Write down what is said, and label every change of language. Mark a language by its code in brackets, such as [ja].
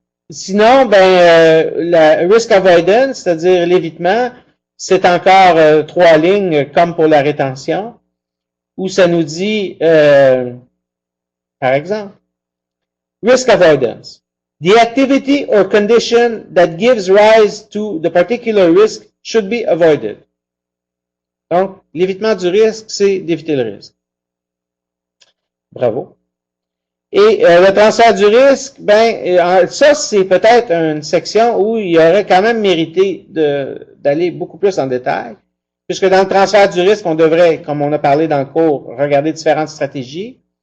[fr] Sinon, la risk avoidance, c'est-à-dire l'évitement, c'est encore 3 lignes comme pour la rétention, où ça nous dit, par exemple, risk avoidance. [en] The activity or condition that gives rise to the particular risk should be avoided. [fr] Donc, l'évitement du risque, c'est d'éviter le risque. Bravo. Et le transfert du risque, ça, c'est peut-être une section où il y aurait quand même mérité d'aller beaucoup plus en détail, puisque dans le transfert du risque, on devrait, comme on a parlé dans le cours, regarder différentes stratégies.